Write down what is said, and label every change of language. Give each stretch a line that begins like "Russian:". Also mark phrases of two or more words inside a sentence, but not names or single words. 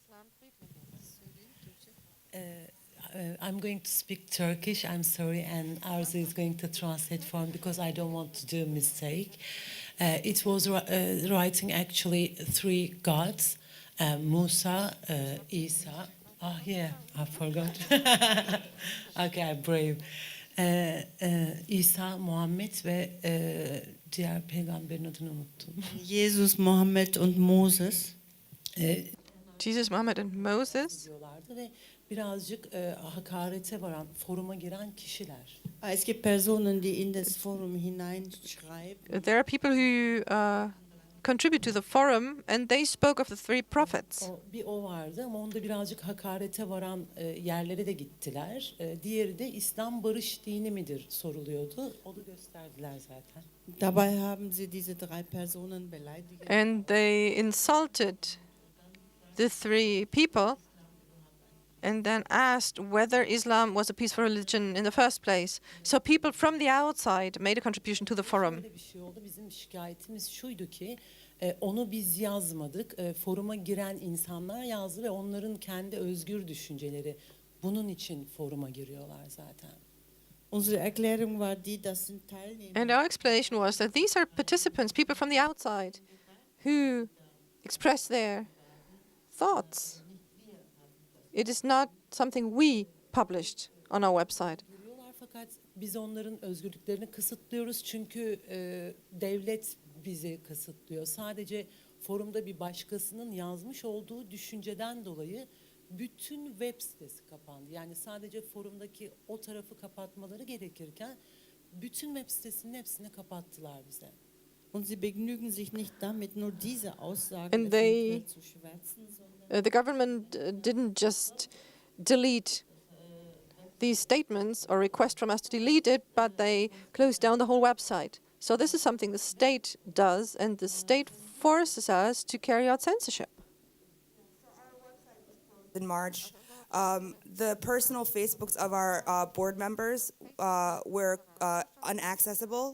English: I'm going to speak Turkish, I'm sorry, and Arzu is going to translate for me because I don't want to do a mistake. It was writing actually three gods, Musa, Isa, I forgot. Okay, I'm brave.
Turkish: İsa, Muhammed ve diğer peygamberin adını unuttum.
German: Jesus, Muhammed und Moses.
English: Jesus, Muhammad and Moses.
Turkish: Diyorlardı ve birazcık hakarete varan, foruma giren kişiler.
German: Es gibt Personen, die in das Forum hineinschreiben.
English: There are people who contribute to the forum, and they spoke of the three prophets.
Turkish: O vardı ama onda birazcık hakarete varan yerlere de gittiler. Diğeri de İslam barış dini midir soruluyordu. O da gösterdiler zaten.
German: Dabei haben sie diese drei Personen beleidigt.
English: And they insulted the three people and then asked whether Islam was a peaceful religion in the first place. So people from the outside made a contribution to the forum.
Turkish: Böyle bir şey oldu. Bizim şikayetimiz şuydu ki onu biz yazmadık. Foruma giren insanlar yazdı ve onların kendi özgür düşünceleri. Bunun için foruma giriyorlar zaten.
German: Unsere Erklärung war die, das sind Teilnehmer.
English: And our explanation was that these are participants, people from the outside, who express their thoughts. It is not something we published on our website.
Turkish: Giriyorlar fakat biz onların özgürlüklerini kısıtlıyoruz çünkü devlet bizi kısıtlıyor. Sadece forumda bir başkasının yazmış olduğu düşünceden dolayı bütün web sitesi kapandı. Yani sadece forumdaki o tarafı kapatmaları gerekirken bütün web sitesinin hepsini kapattılar bize.
German: Und sie begnügen sich nicht damit, nur diese Aussagen
English: And they-
German: eventuell zu schwärzen, sondern
English: The government didn't just delete these statements or request from us to delete it, but they closed down the whole website. So this is something the state does, and the state forces us to carry out censorship. In March, the personal Facebooks of our board members were unaccessible.